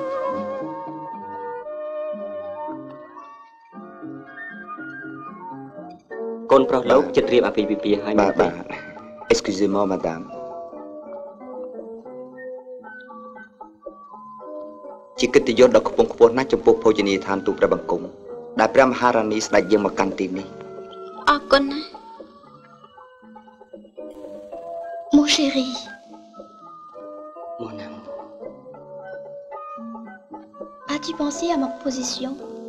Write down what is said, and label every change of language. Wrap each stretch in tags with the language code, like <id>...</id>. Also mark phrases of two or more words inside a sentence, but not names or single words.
<km>កូនប្រុសលោកចិត្តរៀបអាពាហ៍ពិពាហ៍ហើយ បាទ</km> <fr>Excusez-moi madame</fr> <km>ជាកិត្តិយសដ៏ខ្ពង់ខ្ពស់ណាស់ចំពោះភោជនីយដ្ឋានទូព្រះបង្គំដែលព្រះមហារានីស្ដេចយើងមកកាន់ទីនេះ អរគុណណាស់</km> <fr>Mon chéri Mon amour As-tu pensé à ma position</fr>